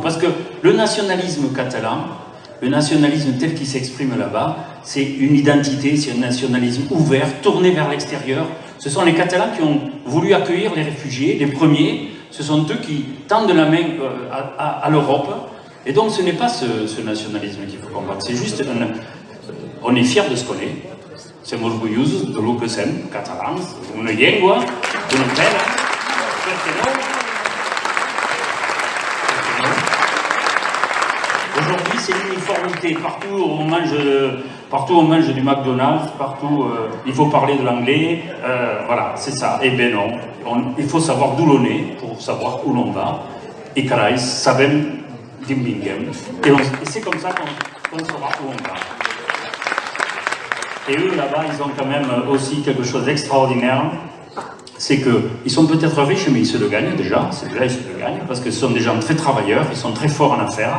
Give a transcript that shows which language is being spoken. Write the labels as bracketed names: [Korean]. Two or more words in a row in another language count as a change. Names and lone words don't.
[French] Parce que le nationalisme catalan, le nationalisme tel qu'il s'exprime là-bas, c'est une identité, c'est un nationalisme ouvert, tourné vers l'extérieur. Ce sont les Catalans qui ont voulu accueillir les réfugiés, les premiers. Ce sont eux qui tendent la main à l'Europe. Et donc ce n'est pas ce nationalisme qu'il faut combattre. C'est juste, on est fiers de ce qu'on est. [Catalan] Som orgullosos de lo que som, catalans, una llengua, una pena, perquè no? [French] Aujourd'hui, c'est l'uniformité. Partout on mange du McDonald's, partout il faut parler de l'anglais, voilà, c'est ça. Eh bien non, il faut savoir d'où l'on est pour savoir où l'on va. [Catalan] Et carai, sabem d'où vinguem. [French] Et c'est comme ça qu'on saura où on va. Et eux, là-bas, ils ont quand même aussi quelque chose d'extraordinaire. C'est qu'ils sont peut-être riches, mais ils se le gagnent déjà. Déjà, ils se le gagnent, parce que ce sont des gens très travailleurs, ils sont très forts en affaires.